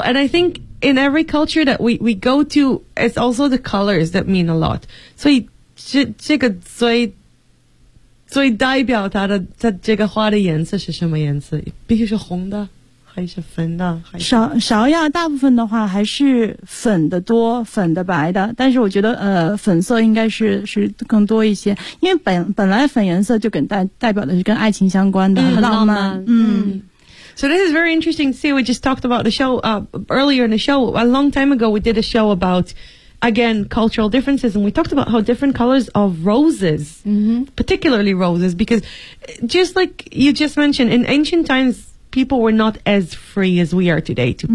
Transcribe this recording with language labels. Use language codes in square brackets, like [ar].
[en] And I think in every culture that we go to, it's also the colors that mean a lot. [zh] 所以这个最代表它的这个花的颜色是什么颜色？必须是红的。还是粉的？芍药大部分的话还是粉的多，粉的白的，但是我觉得粉色应该是更多一些，因为本来粉颜色就跟代表的是跟爱情相关的，很浪漫。 [en] So this is very interesting to see. We just talked about the show earlier in the show. A long time ago, we did a show about, again, cultural differences. And we talked about how different colors of roses,、 mm-hmm. particularly roses, because just like you just mentioned, in ancient times, people were not as free as we are today to、mm-hmm.